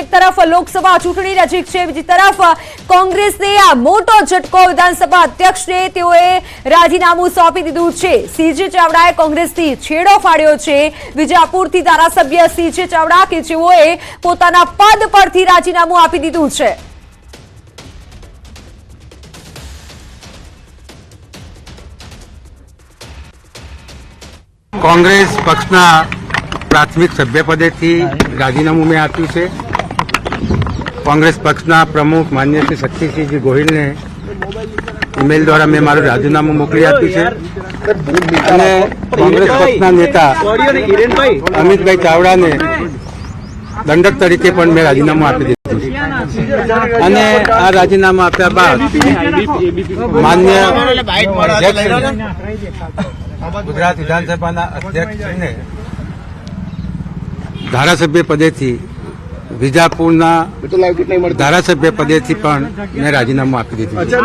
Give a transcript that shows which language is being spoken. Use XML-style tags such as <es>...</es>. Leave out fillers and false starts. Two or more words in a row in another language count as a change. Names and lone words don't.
<gu>એક તરફ લોકસભા ચૂંટણી નજીક છે, બીજી તરફ કોંગ્રેસને આ મોટો ઝટકો। વિધાનસભા અધ્યક્ષને તેઓએ રાજીનામું સોંપી દીધું છે। સીજે ચાવડાએ કોંગ્રેસથી છેડો ફાડ્યો છે। વિજાપુરથી ધારાસભ્ય સીજે ચાવડા કે જેઓએ પોતાના પદ પરથી રાજીનામું આપી દીધું છે। કોંગ્રેસ પક્ષના પ્રાથમિક સભ્યપદેથી રાજીનામું મેં આપ્યું છે। કોંગ્રેસ પક્ષના પ્રમુખ માનનીય શ્રી શક્તિસિંહજી ગોહિલને ઈમેલ દ્વારા મેં મારું રાજીનામું મોકલી આપ્યું છે અને કોંગ્રેસ પક્ષના નેતા અમિતભાઈ ચાવડાને દંડક તરીકે પણ મેં રાજીનામું આપી દીધું છે અને આ રાજીનામું આપ્યા બાદ માન્ય ગુજરાત વિધાનસભાના અધ્યક્ષને ધારાસભ્ય પદેથી વિજાપુરના ધારાસભ્ય પદેથી પણ મેં રાજીનામું આપી દીધું।</gu>